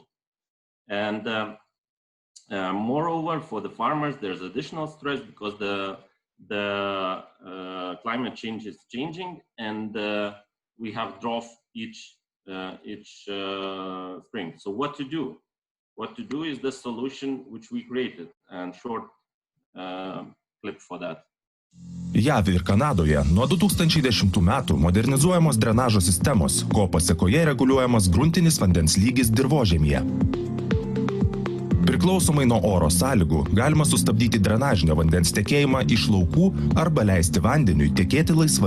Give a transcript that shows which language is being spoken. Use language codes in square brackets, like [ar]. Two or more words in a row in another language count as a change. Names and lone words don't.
[en] And moreover, for the farmers, there's additional stress because the climate change is changing, and we have drought each spring. So what to do? What to do is the solution which we created, and short clip for that. [lt] JAV ir Kanadoje nuo 2010 metų modernizuojamos drenažo sistemos, ko pasekoje reguliuojamas gruntinis vandens lygis dirvožemyje. Priklausomai nuo oro sąlygų galima sustabdyti drenažinio vandens tekėjimą iš laukų arba leisti vandeniui tekėti laisvai.